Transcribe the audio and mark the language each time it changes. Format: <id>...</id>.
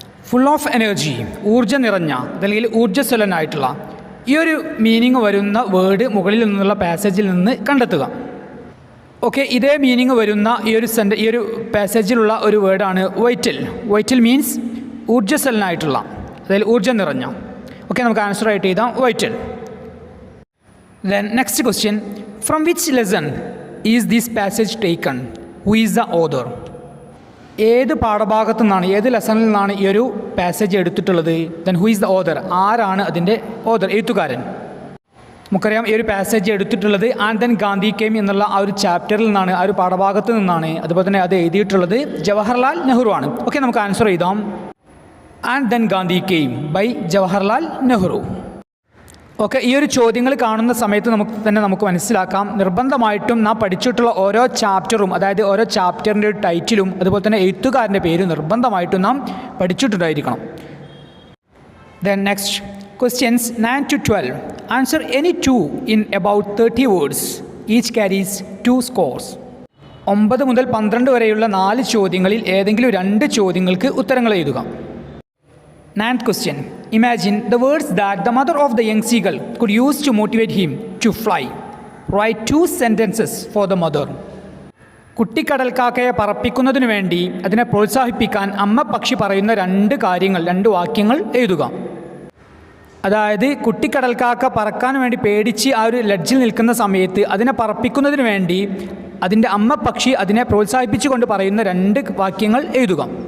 <ml>Full of energy, ഊർജ്ജം നിറഞ്ഞ, അല്ലെങ്കിൽ ഊർജ്ജസ്വലനായിട്ടുള്ള, ഈ ഒരു മീനിങ് വരുന്ന വേർഡ് മുകളിൽ നിന്നുള്ള പാസേജിൽ നിന്ന് കണ്ടെത്തുക. ഓക്കെ, ഇതേ മീനിങ് വരുന്ന ഈ ഒരു പാസേജിലുള്ള ഒരു വേർഡാണ് വൈറ്റൽ. വൈറ്റൽ മീൻസ് ഊർജ്ജസ്വലനായിട്ടുള്ള, അതായത് ഊർജ്ജം നിറഞ്ഞ. ഓക്കെ, നമുക്ക് ആൻസർ ആയിട്ട് എഴുതാം vital.</ml> <en>Then next question, from which lesson is this passage taken? Who is the author?</en> <ml>ഏത് പാഠഭാഗത്തു നിന്നാണ്, ഏത് ലെസണിൽ നിന്നാണ് ഈ ഒരു പാസേജ് എടുത്തിട്ടുള്ളത്?</ml> <en>then who is the author,</en> <ml>ആരാണ് അതിൻ്റെ ഓതർ, എഴുത്തുകാരൻ? നമുക്കറിയാം ഈ ഒരു പാസേജ് എടുത്തിട്ടുള്ളത് ആൻഡ് ദെൻ ഗാന്ധി കെയിം എന്നുള്ള ആ ഒരു ചാപ്റ്ററിൽ നിന്നാണ്, ആ ഒരു പാഠഭാഗത്ത് നിന്നാണ്. അതുപോലെ തന്നെ അത് എഴുതിയിട്ടുള്ളത് ജവഹർലാൽ നെഹ്റു ആണ്. ഓക്കെ, നമുക്ക് ആൻസർ എഴുതാം. And then Gandhi came by Jawaharlal Nehru. Okay, ഈ ഒരു ചോദ്യങ്ങൾ കാണുന്ന സമയത്ത് നമുക്ക് മനസ്സിലാക്കാം, നിർബന്ധമായിട്ടും നാം പഠിച്ചിട്ടുള്ള ഓരോ ചാപ്റ്ററും, അതായത് ഓരോ ചാപ്റ്ററിൻ്റെ ഒരു ടൈറ്റിലും അതുപോലെ തന്നെ എഴുത്തുകാരൻ്റെ പേരും നിർബന്ധമായിട്ടും നാം പഠിച്ചിട്ടുണ്ടായിരിക്കണം.</ml> <en>Then next questions 9 to 12. Answer any 2 in about 30 words. Each carries 2 scores.</en> <ml>9 മുതൽ 12 വരെയുള്ള 4 ചോദ്യങ്ങളിൽ ഏതെങ്കിലും 2 ചോദ്യങ്ങൾക്ക് ഉത്തരങ്ങൾ എഴുതുക.</ml> <en>9th question, imagine the words that the mother of the young seagull could use to motivate him to fly. Write 2 sentences for the mother.</en> <ml>കുട്ടിക്കടൽക്കാക്കയെ പറപ്പിക്കുന്നതിനു വേണ്ടി അതിനെ പ്രോത്സാഹിപ്പിക്കാൻ അമ്മ പക്ഷി പറയുന്ന 2 വാക്യങ്ങൾ എഴുതുക. അതായത് കുട്ടിക്കടൽക്കാക്ക പറക്കാൻ വേണ്ടി പേടിച്ച് ആ ഒരു ലഡ്ജിൽ നിൽക്കുന്ന സമയത്ത് അതിനെ പറപ്പിക്കുന്നതിന് വേണ്ടി അതിൻ്റെ അമ്മ പക്ഷി അതിനെ പ്രോത്സാഹിപ്പിച്ചുകൊണ്ട് പറയുന്ന 2 വാക്യങ്ങൾ എഴുതുക.</ml>